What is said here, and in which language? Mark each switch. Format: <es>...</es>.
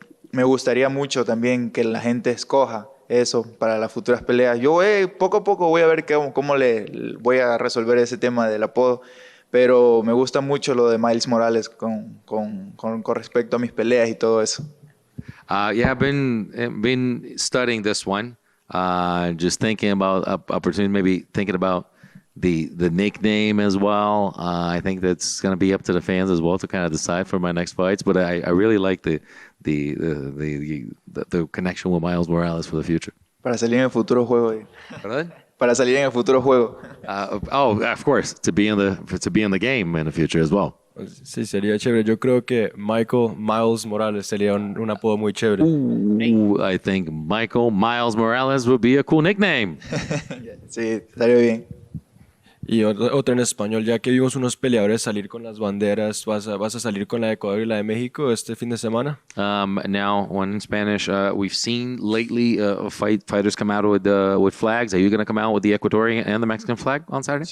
<es>Me gustaría mucho también que la gente escoja eso para las futuras peleas. Yo poco a poco voy a ver cómo le voy a resolver ese tema del apodo, pero me gusta mucho lo de Miles Morales con respecto a mis peleas y todo eso.</es> <en>Yeah, I've been studying this one, just thinking about opportunity, maybe thinking about the nickname as well. I think that's going to be up to the fans as well to kind of decide for my next fights. But I really like the connection with Miles Morales for the future.</en> <es>Para salir en el futuro juego. ¿Perdón? Para salir en el futuro juego.</es> <en>Of course, to be in the game in the future as well.</en> <es>Sí, sería chévere. Yo creo que Miles Morales sería un apodo muy chévere.</es> <en>Ooh, I think Miles Morales would be a cool nickname.</en> <es>Sí, estaría bien. Y otra en español, ya que vimos unos peleadores salir con las banderas, ¿vas a salir con la de Ecuador y la de México este fin de semana?</es> <en>Now, one in Spanish, we've seen lately fighters come out with flags. Are you going to come out with the Ecuadorian and the Mexican flag on Saturday?</en>